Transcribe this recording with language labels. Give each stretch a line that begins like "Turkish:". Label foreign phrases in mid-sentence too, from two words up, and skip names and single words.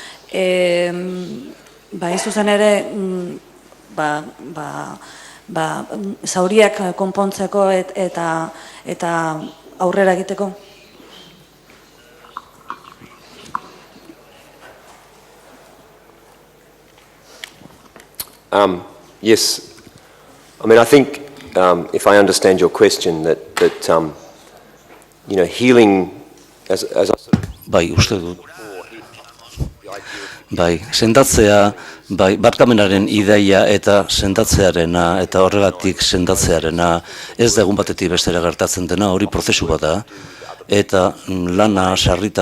Basque: hain zuzen ere, zauriak konpontzeko eta aurrera egiteko.
English: Yes, I mean, I think if I understand your question, that healing, as I sort of
Basque: Bai, uste dut. Bai, sendatzea, barkamenaren ideia eta sendatzearena, eta horregatik sendatzearena, ez da egun batetik bestera gertatzen dena, hori prozesu bat da, eta lana sarritan,